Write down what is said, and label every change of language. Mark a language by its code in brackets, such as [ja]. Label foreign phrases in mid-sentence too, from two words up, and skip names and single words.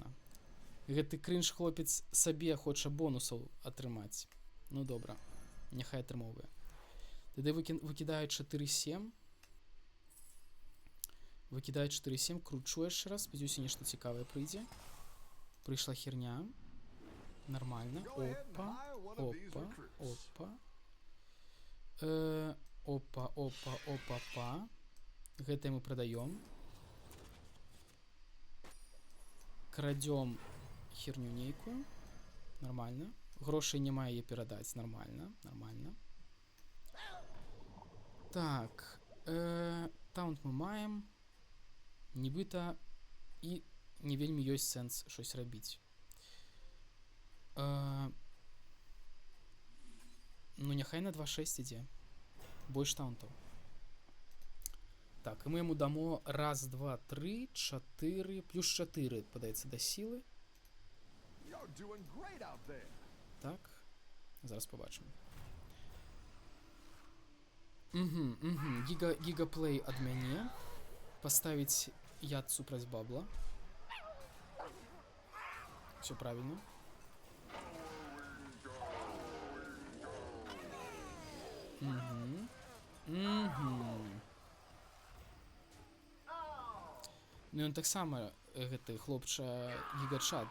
[be] Гэты кринж хлопец сабе хоча бонусаў атрымаць. Ну добра, няхай атрымоўвае. Тады выкідаю 4-7. Выкідаю 4-7, кручу яшчэ раз. Спадзяюся, нешта цікавае прыйдзе. Прыйшла херня. Нормально. Опа, опа, опа. Опа, опа, опа, па. Гэта мы прадаём. Крадём херню нейкую. Нормально. Грошай няма яе перадаць. [ru] Нормально, нормально. Так. [be] Таунт мы маем. Нібыта і не вельмі ёсць сэнс щось рабіць. Ну, няхай на 2-6 ідзе. Больш таунтаў. Так, і мы яму дамо 1, 2, 3, 4, плюс 4, падаецца, да сілы. [en] You're doing great out there. [be] Так, зараз побачым. Гигаплей ад мяне. Поставіць яд супраць бабла. [ru] Все правильно. [be] Ну ён таксама гэты хлопча гігачат.